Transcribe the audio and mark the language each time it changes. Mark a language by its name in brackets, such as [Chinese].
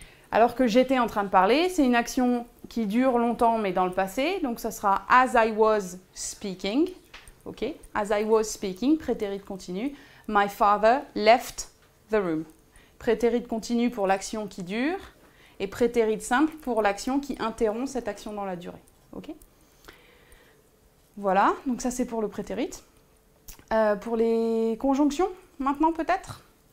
[French] Alors que j'étais en train de parler, c'est une action qui dure longtemps, mais dans le passé. Donc ça sera [English] as I was speaking. [French] Ok, as I was speaking, prétérit continu. [English] My father left the room. [French] Prétérit continu pour l'action qui dure et prétérit simple pour l'action qui interrompt cette action dans la durée. Ok. Voilà, donc ça c'est pour le prétérit. Pour les conjonctions, maintenant peut-être.